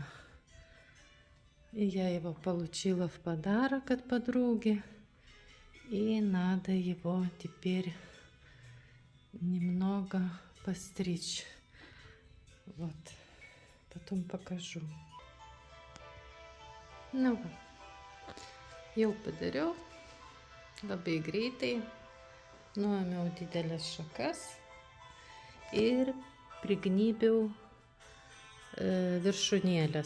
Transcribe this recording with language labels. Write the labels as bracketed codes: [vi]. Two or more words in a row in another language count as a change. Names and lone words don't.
[ru] И я его получила в подарок от подруги. И надо его теперь немного постричь. Вот. Потом покажу. [lt] Nu, jau padariau. Labai greitai. Nuėmiau didelės šakas ir prignybiau viršūnėlės.